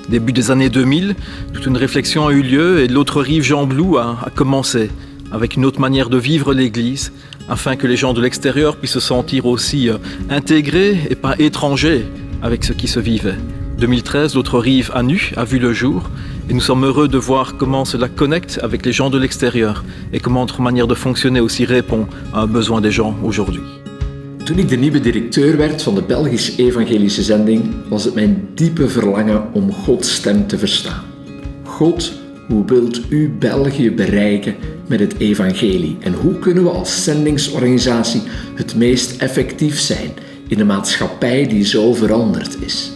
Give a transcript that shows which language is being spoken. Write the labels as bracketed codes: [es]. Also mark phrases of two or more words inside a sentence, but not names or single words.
[fr] Début des années 2000, toute une réflexion a eu lieu et de l'autre rive, Jean Blou a commencé avec une autre manière de vivre l'Église, afin que les gens de l'extérieur puissent se sentir aussi intégrés et pas étrangers avec ce qui se vivait. 2013, l'autre rive à nu a vu le jour et nous sommes heureux de voir comment cela connecte avec les gens de l'extérieur et comment notre manière de fonctionner aussi répond à un besoin des gens aujourd'hui. [nl] Toen ik de nieuwe directeur werd van de Belgische Evangelische Zending, was het mijn diepe verlangen om Gods stem te verstaan. God, hoe wilt u België bereiken met het evangelie? En hoe kunnen we als zendingsorganisatie het meest effectief zijn in een maatschappij die zo veranderd is?